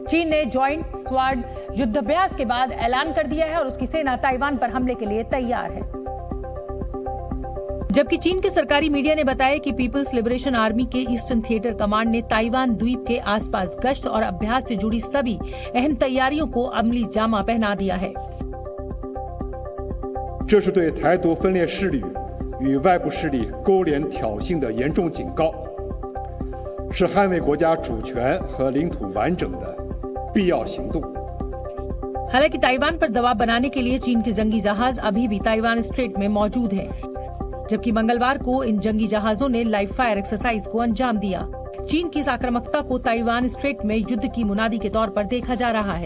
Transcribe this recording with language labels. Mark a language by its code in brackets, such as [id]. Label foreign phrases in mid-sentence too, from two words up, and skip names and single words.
[hi] चीन ने जॉइंट स्वाड युद्धाभ्यास के बाद ऐलान कर दिया है और उसकी सेना ताइवान पर हमले के लिए तैयार है। जबकि चीन के सरकारी मीडिया ने बताया कि पीपल्स लिबरेशन आर्मी के ईस्टर्न थिएटर कमांड ने ताइवान द्वीप के आसपास गश्त और अभ्यास से जुड़ी सभी अहम तैयारियों को अमली जामा पहना दिया है। [zh] 这是对台独分裂势力与外部势力勾连挑衅的严重警告，是捍卫国家主权和领土完整的必要行动。 [hi] हालांकि ताइवान पर दबाव बनाने के लिए चीन के जंगी जहाज अभी भी ताइवान स्ट्रेट में मौजूद हैं, जबकि मंगलवार को इन जंगी जहाजों ने [en] live fire exercise [hi] को अंजाम दिया। चीन की इस आक्रामकता को ताइवान स्ट्रेट में युद्ध की मुनादी के तौर पर देखा जा रहा है।